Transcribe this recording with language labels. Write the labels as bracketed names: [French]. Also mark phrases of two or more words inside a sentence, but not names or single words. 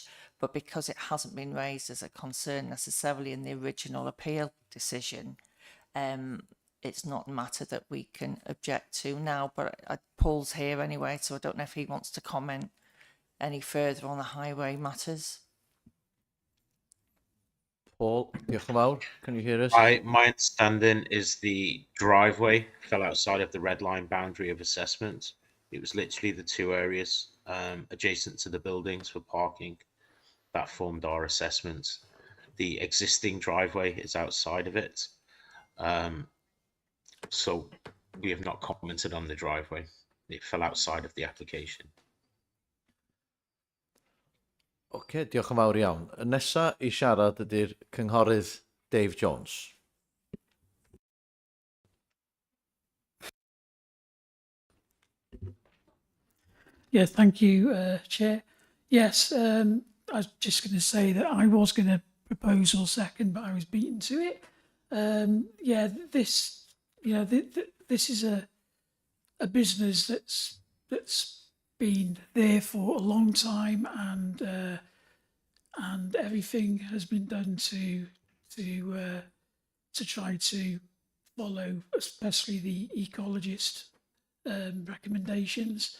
[English] But because it hasn't been raised as a concern necessarily in the original appeal decision, it's not a matter that we can object to now. But Paul's here anyway, so I don't know if he wants to comment any further on the highway matters. [Welsh] Paul, diolch yn fawr. [English] Can you hear us? My understanding is the driveway fell outside of the red line boundary of assessment. It was literally the two areas adjacent to the buildings for parking that formed our assessment. The existing driveway is outside of it. So we have not commented on the driveway. It fell outside of the application. [Welsh] Oce, diolch yn fawr iawn. Y nesa i siarad ydy'r cynghorydd Dave Jones. [English] Yeah, thank you, Chair. Yes, I was just going to say that I was going to propose or second, but I was beaten to it. Yeah, this is a business that's been there for a long time, and everything has been done to to try to follow, especially the ecologist recommendations.